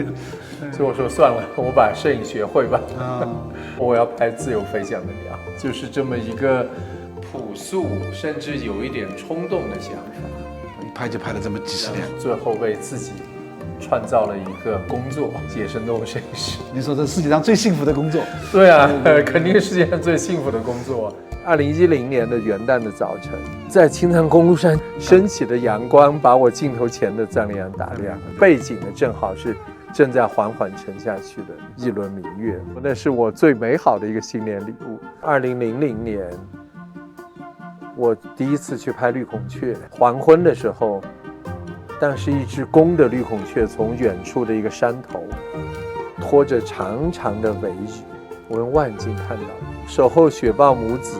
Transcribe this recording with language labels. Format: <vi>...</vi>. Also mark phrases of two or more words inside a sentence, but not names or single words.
<zh>所以我說算了，我把攝影學會吧。我要拍自由飛翔的鳥，就是這麼一個樸素，甚至有一點衝動的想法。一拍就拍了這麼幾十年，最後為自己創造了一個工作——野生動物攝影師。你說這世界上最幸福的工作？对啊，肯定是世界上最幸福的工作。2010年的元旦的早晨，在青藏公路上升起的陽光，把我鏡頭前的藏羚羊打亮，背景呢正好是正在緩緩沉下去的一輪明月，那是我最美好的一個新年禮物。2000年，我第一次去拍綠孔雀，黃昏的時候，但是一只公的綠孔雀從遠處的一個山頭，拖着長長的尾羽，我用望遠鏡看到，守候雪豹母子。</zh>